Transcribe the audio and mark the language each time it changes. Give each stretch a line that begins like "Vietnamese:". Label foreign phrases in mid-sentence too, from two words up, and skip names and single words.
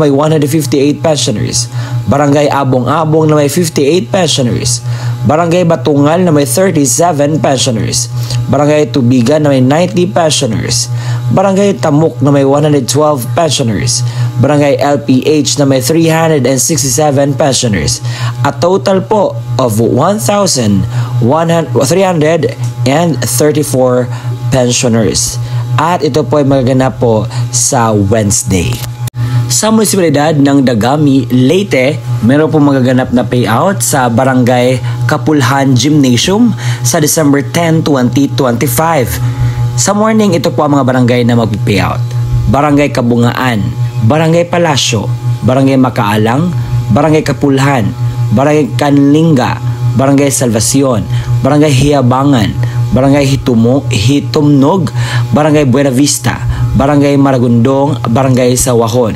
Filipino: may 158 pensioners, Barangay Abong-Abong na may 58 pensioners, Barangay Batungal na may 37 pensioners, Barangay Tubigan na may 90 pensioners, Barangay Tamuk na may 112 pensioners, Barangay LPH na may 367 pensioners,
English: a total
Filipino: po of 1,334 pensioners. At ito po ay magaganap po sa Wednesday. Sa munisipalidad ng Dagami, Leyte, meron po magaganap na payout sa Barangay Kapulhan Gymnasium sa December 10, 2025. Sa morning, ito po ang mga barangay na mag-payout. Barangay Kabungaan, Barangay Palasyo, Barangay Makaalang, Barangay Kapulhan, Barangay Kanlinga, Barangay Salvacion, Barangay Hiabangan, Barangay Hitumnog, Barangay Buena Vista, Barangay Maragondong, Barangay Sawahon.